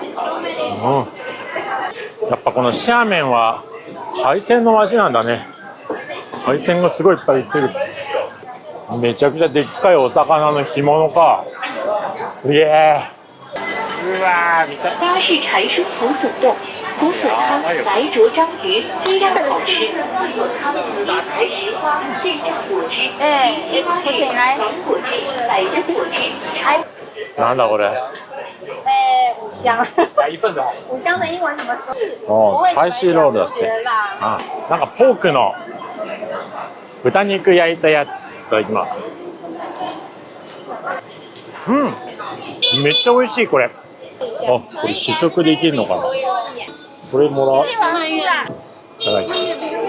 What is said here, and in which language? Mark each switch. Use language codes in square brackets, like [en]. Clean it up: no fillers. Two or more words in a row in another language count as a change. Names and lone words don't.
[ja] やっぱこのシアメンは海鮮の味なんだね。海鮮がすごいいっぱい売ってる。めちゃくちゃでっかいお魚の干物か。すげえ。うわー、見たい。 [zh] 它是柴叔红笋冻、红笋汤、白灼章鱼，非常好吃。自有汤、银牌石花、现榨果汁、金西瓜汁、芒果汁、百香果汁。 [ja] なんだこれ。 [zh] 五香。五香的英文怎么说？ [ja] スパイシーロールだって。なんかポークの豚肉焼いたやつ。いただきます。めっちゃ美味しいこれ。これ試食できるのかな。これもらう。いただきます。